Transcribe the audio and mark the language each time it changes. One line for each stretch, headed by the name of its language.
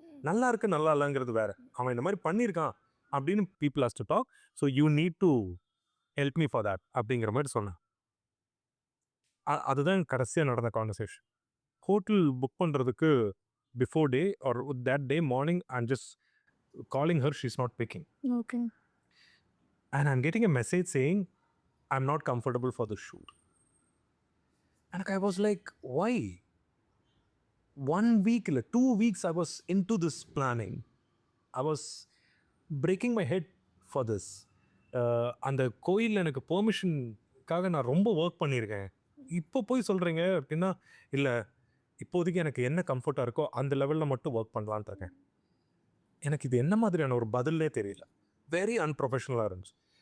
Tamil: நல்லா இருக்கு நல்லா இல்லைங்கிறது வேற, அவன் இந்த மாதிரி பண்ணியிருக்கான் அப்படின்னு
English: People has to talk. So you need to help me for that
Tamil: அப்படிங்கிற மாதிரி சொன்னேன். அதுதான் கடைசியாக நடந்த கான்வர்சேஷன். ஹோட்டல் புக் பண்ணுறதுக்கு
English: Before day or that day morning I'm just calling her, she's not picking. Okay. And I'm getting a message saying, I'm not comfortable for the shoot. And I was like, why? 1 week, 2 weeks, I was into this planning. I was breaking my head for this.
Tamil: அந்த கோயிலில் எனக்கு பெர்மிஷனுக்காக நான் ரொம்ப work பண்ணியிருக்கேன். இப்போ போய் சொல்கிறீங்க அப்படின்னா, இல்லை இப்போதைக்கு எனக்கு என்ன கம்ஃபர்ட்டாக இருக்கோ அந்த லெவலில் மட்டும் ஒர்க் பண்ணலான்ட்டு இருக்கேன். எனக்கு இது என்ன மாதிரியான ஒரு பதிலே தெரியல. வெரி அன்ப்ரொஃபஷனலாக இருந்துச்சு.